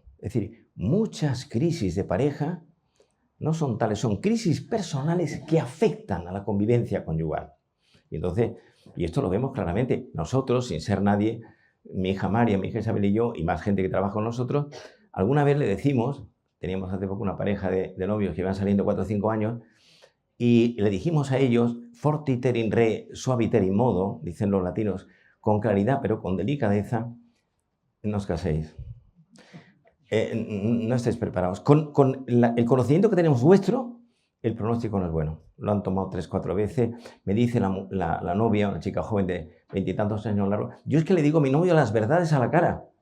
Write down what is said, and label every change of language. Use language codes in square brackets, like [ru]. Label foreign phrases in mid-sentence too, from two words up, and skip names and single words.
[es] Es decir, muchas crisis de pareja no son tales, son crisis personales que afectan a la convivencia conyugal. Y entonces, y esto lo vemos claramente, nosotros, sin ser nadie, mi hija María, mi hija Isabel y yo, y más gente que trabaja con nosotros, alguna vez le decimos, teníamos hace poco una pareja de novios que iban saliendo 4 o 5 años, y le dijimos a ellos, [la] fortiter in re, suaviter in modo, [es] dicen los latinos, con claridad pero con delicadeza, no os caséis. No estáis preparados. Con el conocimiento que tenemos vuestro, el pronóstico no es bueno. Lo han tomado 3 o 4 veces. Me dice la novia, una chica joven de 20 y tantos años largos, yo es que le digo a mi novio las verdades a la cara.